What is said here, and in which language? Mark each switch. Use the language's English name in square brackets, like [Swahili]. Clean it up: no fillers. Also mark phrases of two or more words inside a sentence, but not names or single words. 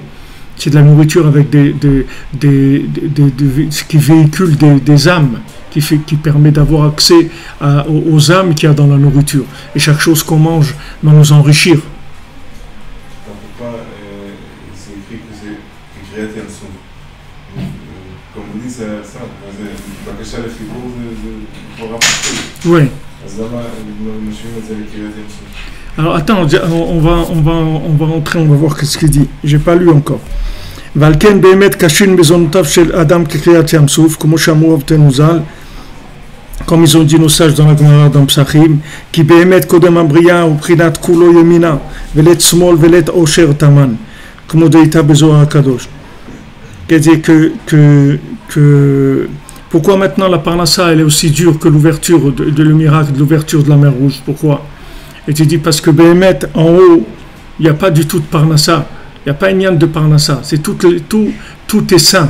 [French] C'est de la nourriture avec qui véhicule des âmes, qui permet d'avoir accès aux âmes qu'il y a dans la nourriture. Et chaque chose qu'on mange va nous enrichir. Comme vous dites, c'est ça. [Hebrew] בקשה לחיבור זה תורה פשוט. [French] Oui. [Hebrew] אז למה משווים את זה לקריאת ים סוף? [French] Alors attends, on va rentrer, on va voir ce qu'il dit. J'ai pas lu encore. [Hebrew] ועל כן באמת קשין מזונותיו של אדם כקריאת ים סוף, כמו שאמרו אבותינו ז"ל, [French] comme ils ont dit nos sages dans la Gemara dans Psachim, [Hebrew] כי באמת קודם הבריאה ובחינת כולו ימינה, [Aramaic] ולית שמאל ולית עושר תמן, [Hebrew] כמו דאיתה בזוהר הקדוש. [French] C'est-à-dire que pourquoi maintenant la parnassa elle est aussi dure que l'ouverture de le miracle de l'ouverture de la mer Rouge? Pourquoi? Et tu dis, parce que Béhémet, en haut, il n'y a pas du tout de Parnassa. Il n'y a pas une de Parnassa. C'est tout est saint.